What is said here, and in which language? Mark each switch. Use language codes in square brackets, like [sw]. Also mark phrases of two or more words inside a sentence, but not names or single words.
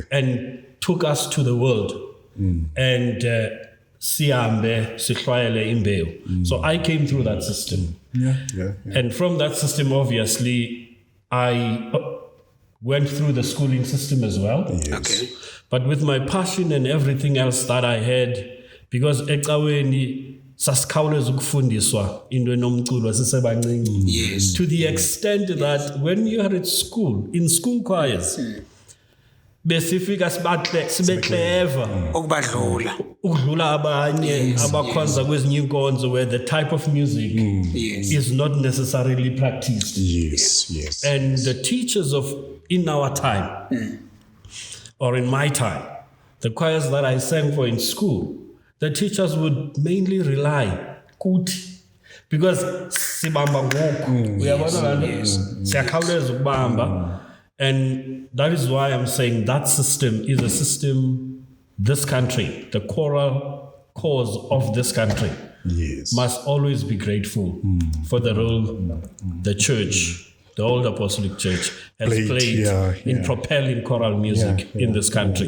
[en] And took us to the world. And Siambe, Sihlwaele Imbeo. So I came through that system. And from that system, obviously, I went through the schooling system as well. Okay. But with my passion and everything else that I had, because [xh] ecaweni sasikhawuleza ukufundiswa into enomculo sisebancinci, [en] to the extent that when you are at school, in school choirs, [xh] besifika sibe clever ukudlula abanye abakhonza kwezinye inkonzo [en] where the type of music is not necessarily practiced. And the teachers in our time, or in my time, the choirs that I sang for in school, the teachers would mainly rely kuti, because [xh] sibamba ngoku uyabona siyakhawuleza ukubamba. [en] And that is why I'm saying that system is a system this country, the choral cause of this country, must always be grateful for the role the church, the Old Apostolic Church, has played in propelling choral music in this country.